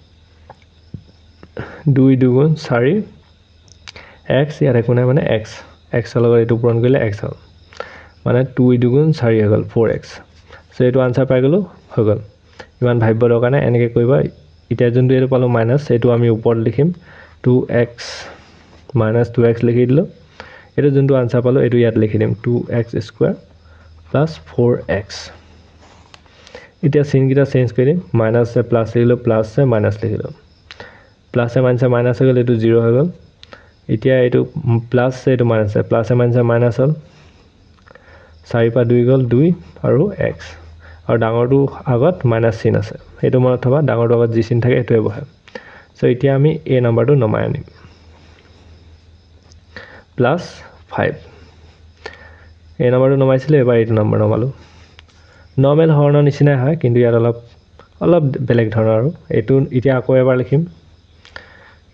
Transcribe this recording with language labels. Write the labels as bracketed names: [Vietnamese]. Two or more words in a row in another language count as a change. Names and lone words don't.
[Assamese] 2 2 4 x ইয়াৰ একো না মানে x ৰ লগত এটো পূৰণ কৰিলে x হল মানে 2 2 4 হৈ গল 4x সো এটো আনসাৰ পাই গলো হৈ গল ইমান ভাবিব দৰকাৰ নাই এনেকৈ কৰিবা এতিয়া যোনটো এটো পালো মাইনাস এটো আমি ওপৰত লিখিম 2x - 2x লিখি দিলো এটো যোনটো আনসাৰ পালো এটো ইয়াত লিখি দিম [English] 2x square plus 4x [Assamese] এতিয়া চিন কিটা চেঞ্জ কৰি দিম মাইনাস সে প্লাস লিখিলো প্লাস সে মাইনাস লিখিলো প্লাসে মাইনাসে মাইনাস হৈ গল এটো 0 হৈ গল এতিয়া এটো প্লাস সে এটো মাইনাস প্লাসে মাইনাসে মাইনাস হল 4 পা 2 গল 2 আৰু x আৰু ডাঙৰটো আগত মাইনাস চিন আছে এটো মনত থবা ডাঙৰটো আগত যি চিন থাকে এটোৱে বহে সো এতিয়া আমি এই নম্বৰটো নমাই আনিম plus 5 এই নম্বৰটো নমাইছিলে এবাৰ এইটো নম্বৰ নমালো নৰ্মেল হৰণৰ নিচিনা হয় কিন্তু ইয়াত অলপ বেলেগ ধৰণৰ আৰু এটো এতিয়া আকৌ এবাৰ লিখিম